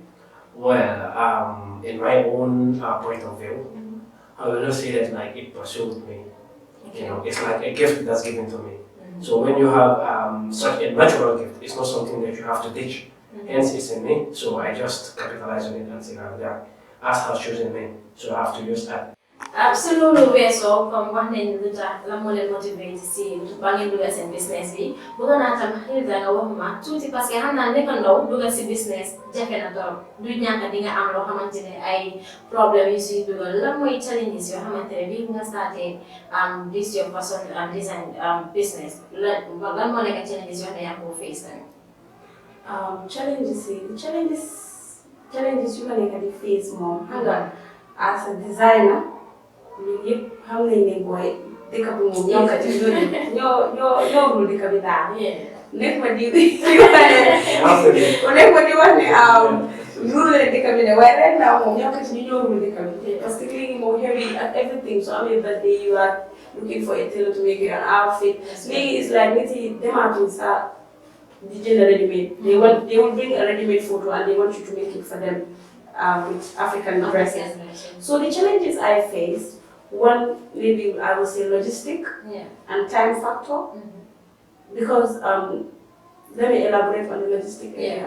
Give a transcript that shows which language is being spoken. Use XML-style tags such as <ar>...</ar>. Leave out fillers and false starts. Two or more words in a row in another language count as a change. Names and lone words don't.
<en>Well, in my own point of view, I will not say that like it pursued me. Okay. You know, it's like a gift that's given to me. So when you have such a natural gift, it's not something that you have to teach. Hence, it's in me. So I just capitalize on it and say, yeah, as has chosen me. So I have to use that. Absolutely, so</en> <wo>comme wax nañ lu tax la moo leen motivé si ba ngeen dugal seen business bi bëgg naa tam Hilda nga wax ma tuuti</wo> <fr>parce que</fr> <wo>xam naa nekk ndaw dugal si business jafe na torop du ñàkk di nga am loo xamante ne ay problème yu siy dugal lan mooy challenges yoo xamante ne bii nga starté</wo> <en>this your fashion design business</en> <wo>lan moo nekk challenges yoo xam ne yaa ko face tamit. Challenges yu ma nekk di face moom xam nga</wo> <en>as a designer</en> <wo>ñun yëpp xam nañ ne booy dëkk bi moom ñoo kat ñoo rul dëkk bi daal. nekk ma di wax ne rul la dëkk bi de waaye</wo> <en>right now</en> <wo>moom ñoo kat ñoo rul dëkk bi</wo> <fr>parce que</fr> <wo>léegi moom</wo> <en>heavy at everything so I mean that day you are looking for a tailor to make you an outfit léegi it's like</en> <wo>nit yi demaatuñ sa di jënd</wo> <en>ready-made they will bring a ready-made photo and they want you to make it for them with African dresses. So the challenges I faced, one maybe I would say logistic and time factor. Because let me elaborate on the logistic area.</en>